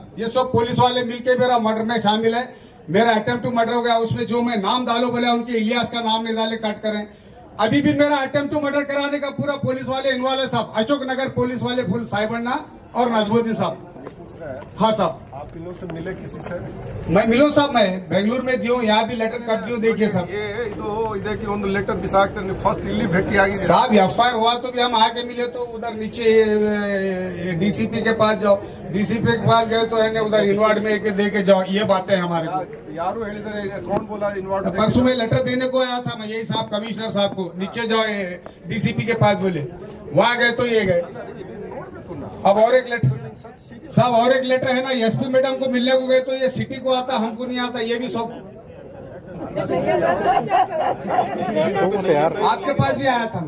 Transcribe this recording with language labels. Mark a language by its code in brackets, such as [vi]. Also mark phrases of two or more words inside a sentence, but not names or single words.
[hi] ये सब पुलिस वाले मिलके मेरा मर्डर में शामिल है। मेरा [en] attempt to murder [hi] हो गया, उसमें जो मैं नाम डालो बोले उनके इलियास का नाम नहीं डाले, कट करें। अभी भी मेरा [en] attempt to murder [hi] कराने का पूरा पुलिस वाले इन्वॉल्व है साहब। अशोकनगर पुलिस वाले फुल साहिबन्ना और नजमुद्दीन साहब। हाँ साहब, आप इन लोग से मिले किसी से? मैं मिलो साहब, मैं बेंगलुरु में दियो, यहाँ भी लेटर कर दियो, देखिए साहब। [kn] ಇದಕ್ಕೆ ಒಂದು ಲೆಟರ್ ಬಿಸಾಕ್ತಾರೆ, ಫಸ್ಟ್ ಇಲ್ಲಿ ಭೇಟಿ ಆಗಿದೆ [hi] साहब। एफआईआर हुआ तो भी हम आके मिले तो उधर नीचे डीसीपी के पास जाओ, डीसीपी के पास गए तो है उधर इन्वार्ड में दे के जाओ, ये बातें हमारे को। [kn] ಯಾರು ಹೇಳಿದ್ದಾರೆ? [hi] कौन बोला इन्वार्ड? परसों में लेटर देने को आया था मैं, यही साहब कमिश्नर साहब को, नीचे जाओ डीसीपी के पास बोले, वहाँ गए तो ये गए। अब और एक लेटर साहब, और एक लेटर है ना एसपी मैडम को मिलने को गए तो ये सिटी को आता, हमको नहीं आता, ये भी सब आपके पास भी आया था मैं।